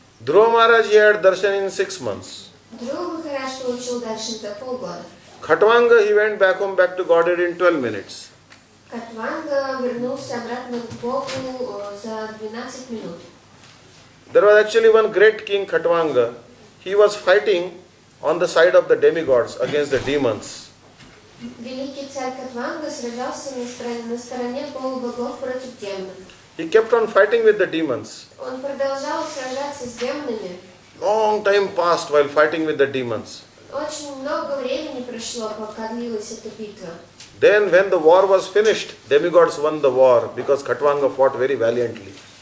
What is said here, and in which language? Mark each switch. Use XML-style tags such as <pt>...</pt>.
<en>Dhruva Maharaj, he had darshan in 6 months.</en> <ru>Dhruva Maharaj получил даршан за полгода.</ru> <en>Khatwanga, he went back home, back to Godhead in 12 minutes.</en> <ru>Катванга вернулся обратно к Богу за 12 минут.</ru> <en>There was actually one great king, Khatwanga. He was fighting on the side of the demigods against the demons.</en> <ru>Великий царь Катванга сражался на стороне полубогов против демонов.</ru> <en>He kept on fighting with the demons.</en> <ru>Он продолжал сражаться с демонами.</ru> <en>Long time passed while fighting with the demons.</en> <ru>Очень много времени прошло, пока длилась эта битва.</ru> <en>Then when the war was finished, demigods won the war because Khatwanga fought very valiantly.</en>